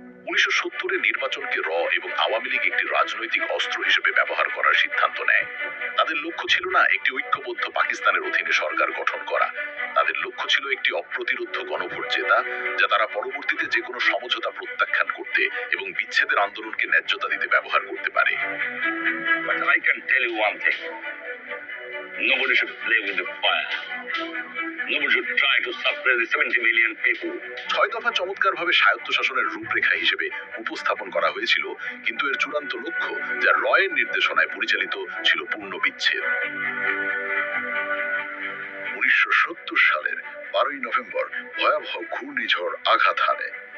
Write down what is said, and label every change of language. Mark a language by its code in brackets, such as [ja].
[bn] 1970-এর নির্বাচনকে এবং আওয়ামী লীগ একটি রাজনৈতিক অস্ত্র হিসেবে ব্যবহার করার সিদ্ধান্ত নেয়। তাদের লক্ষ্য ছিল না একটি ঐক্যবদ্ধ পাকিস্তানের অধীনে সরকার গঠন করা, তাদের লক্ষ্য ছিল একটি অপ্রতিরোধ্য গণভোট জেতা, যা তারা পরবর্তীতে যে কোনো সমঝোতা প্রত্যাখ্যান করতে এবং বিচ্ছেদের আন্দোলনকে ন্যায্যতা দিতে ব্যবহার করতে পারে। [en] But I can tell you one thing. Nobody should play with the fire. Nobody should try to suppress the 70 million people. [bn] 6 দফা চমৎকারভাবে স্বায়ত্তশাসনের রূপরেখা হিসেবে উপস্থাপন করা হয়েছিল, কিন্তু এর চূড়ান্ত লক্ষ্য, যা রয়ের নির্দেশনায় পরিচালিত, ছিল পূর্ণ বিচ্ছেদ। 1970 সালের 12ই নভেম্বর ভয়াবহ ঘূর্ণিঝড় আঘাত হানে।